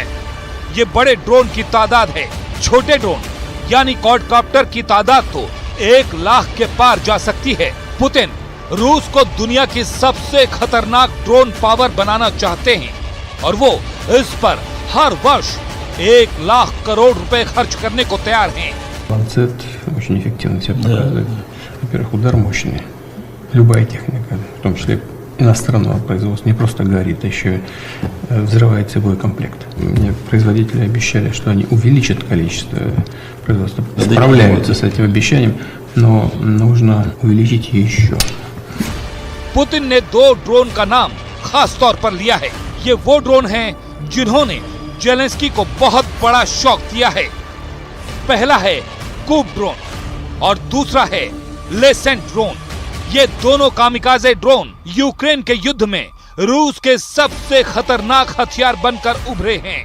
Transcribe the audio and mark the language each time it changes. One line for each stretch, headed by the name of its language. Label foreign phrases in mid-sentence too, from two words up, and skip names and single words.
Hindi: ये बड़े ड्रोन की तादाद है। छोटे ड्रोन यानी क्वाडकॉप्टर की तादाद तो 1 लाख के पार जा सकती है। पुतिन रूस को दुनिया की सबसे खतरनाक
English: drone power
Hindi: बनाना चाहते हैं और वो इस पर हर वर्ष 1 लाख करोड़ रुपए खर्च करने को तैयार हैं।
Russian: Lancet очень эффективно себя показывает. Во-первых, удар мощный. Любая техника, в том числе иностранного производства, не просто горит, а еще взрывается боекомплект. Мне производители обещали, что они увеличат количество производства. Справляются с этим обещанием, но нужно увеличить еще.
Hindi: पुतिन ने 2 ड्रोन का नाम खास तौर पर लिया है। ये वो ड्रोन हैं जिन्होंने जेलेंस्की को बहुत बड़ा शॉक दिया है। पहला है कूप ड्रोन और दूसरा है लेसेंट ड्रोन। ये दोनों कामिकाजे ड्रोन यूक्रेन के युद्ध में रूस के सबसे खतरनाक हथियार बनकर उभरे हैं।